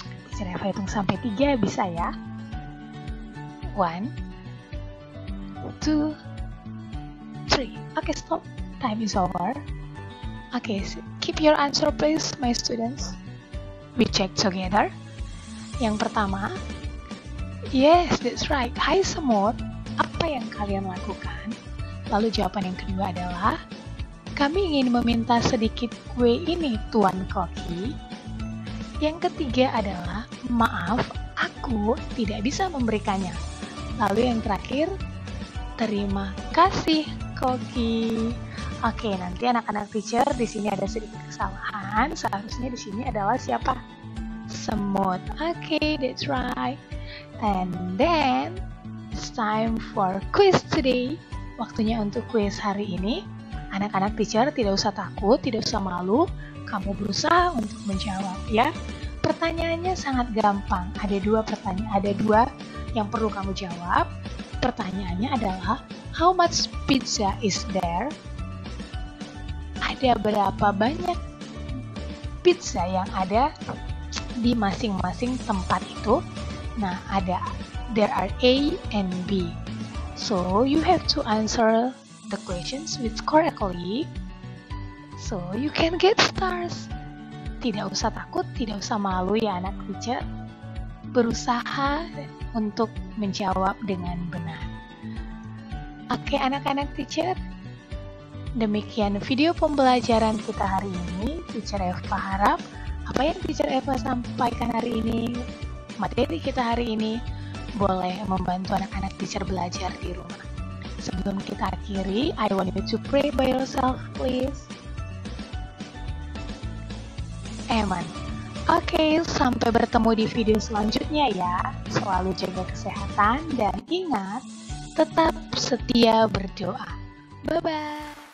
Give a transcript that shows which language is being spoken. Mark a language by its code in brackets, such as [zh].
[id] Teacher Eva hitung sampai 3 bisa ya? 1, 2, 3. [en] Okay, stop. Time is over. Okay, so keep your answer please, my students. We check together. [id] Yang pertama, [en] yes, that's right. [id] Hai semut, apa yang kalian lakukan? Lalu jawaban yang kedua adalah, kami ingin meminta sedikit kue ini, Tuan Koki. Yang ketiga adalah, maaf, aku tidak bisa memberikannya. Lalu yang terakhir, terima kasih Koki. Oke, nanti anak-anak teacher di sini ada sedikit kesalahan. Seharusnya di sini adalah siapa? Semut. Oke, [en] that's right. And then it's time for quiz today. [id] Waktunya untuk quiz hari ini. Anak-anak teacher tidak usah takut, tidak usah malu. Kamu berusaha untuk menjawab ya. Pertanyaannya sangat gampang. Ada 2 pertanyaan, ada 2 yang perlu kamu jawab. Pertanyaannya adalah, [en] how much pizza is there? [id] Ada berapa banyak pizza yang ada di masing-masing tempat itu? [en] Nah, there are A and B. So, you have to answer the questions with correctly. So, you can get stars. [id] Tidak usah takut, tidak usah malu ya anak teacher. Berusaha untuk menjawab dengan benar. Oke, anak-anak teacher. Demikian video pembelajaran kita hari ini. Teacher Eva harap apa yang Teacher Eva sampaikan hari ini, materi kita hari ini, boleh membantu anak-anak teacher belajar di rumah. Sebelum kita akhiri, [en] I want you to pray by yourself, please. Amen. [id] Oke, sampai bertemu di video selanjutnya ya. Selalu jaga kesehatan dan ingat, tetap setia berdoa. Bye-bye.